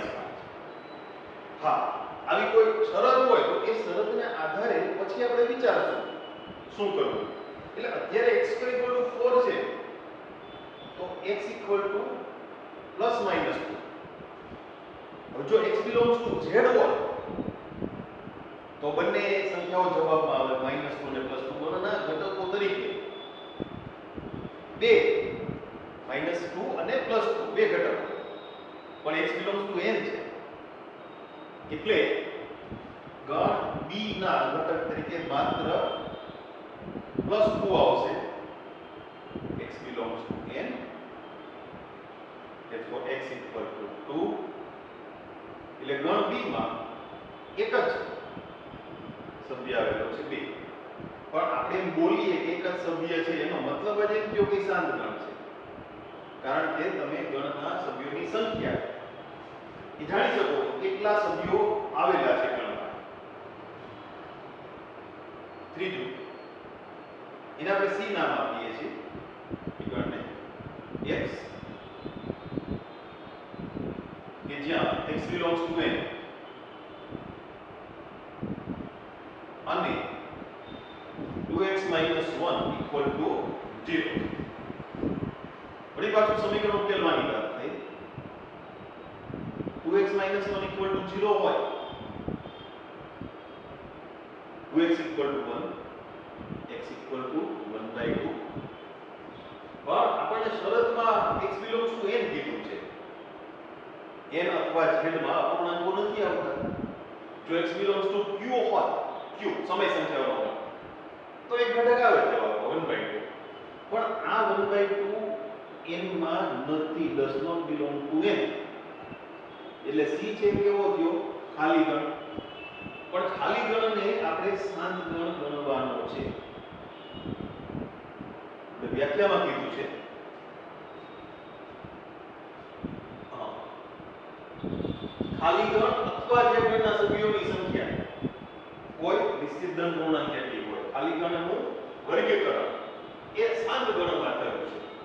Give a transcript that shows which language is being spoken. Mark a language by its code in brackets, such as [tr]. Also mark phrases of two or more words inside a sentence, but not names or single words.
[gu] હા, આવી કોઈ શરત હોય તો એ શરતને આધારે પછી આપણે વિચારશું શું કરવું. એટલે અત્યારે x² = 4 છે તો x = +-2. હવે જો [en] x belongs to z [gu] હોય તો બંને સંખ્યાઓ જવાબમાં આવે -2 અને +2 બંનેના ઘટકો તરીકે 2 -2 અને +2 બે ઘટકો. પણ [en] x belongs to n [gu] છે એટલે ગણ b ના ઘટક તરીકે માત્ર +2 આવશે. [en] x belongs to n, therefore x equal to 2. [gu] એટલે ગણ b માં એક જ સભ્ય આવેલો છે 2. પણ આપણે એમ બોલીએ કે એક જ સભ્ય છે એનો મતલબ જ એમ થયો કે શાંત ગણ છે, કારણ કે તમે ગણના સભ્યોની સંખ્યા એ જાણી શકો છો કેટલા સભ્યો આવેલા છે ગણમાં. ત્રીજું, એને આપણે c નામ આપીએ છીએ ગણને x, કે જ્યાં [en] x belongs to n [gu] અને [en] 2x - 1 equal to 0. [gu] વળી પાછું સમીકરણ ઉકેલવાની વાત થઈ. [en] 2x - 1 equal to 0 [gu] હોય, [en] 2x equal to 1, x equal to 1/2. [gu] પણ આપણને શરતમાં [en] x belongs to n [gu] કીધું છે. n અથવા z માં અપૂર્ણાંકો નથી આવતા. જો [en] x belongs to q [gu] હોત, q સમય સંખ્યાનો હોય, તો એક ઘટક આવે જવાબ 1/2. પણ આ 1/2 n માં નથી, [en] does not belong to n. [gu] એટલે c છે કેવો થયો? ખાલી ગણ. પણ ખાલી ગણને આપણે શાંત ગણ ગણવાનો છે. એટલે વ્યાખ્યામાં કીધું છે ખાલી ગણ અથવા જે ગણના સભ્યોની સંખ્યા કોઈ નિશ્ચિત ધન પૂર્ણાંક કેટલી હોય, ખાલી ગણનું વર્ગીકરણ એ શાંત ગણમાં થયું છે.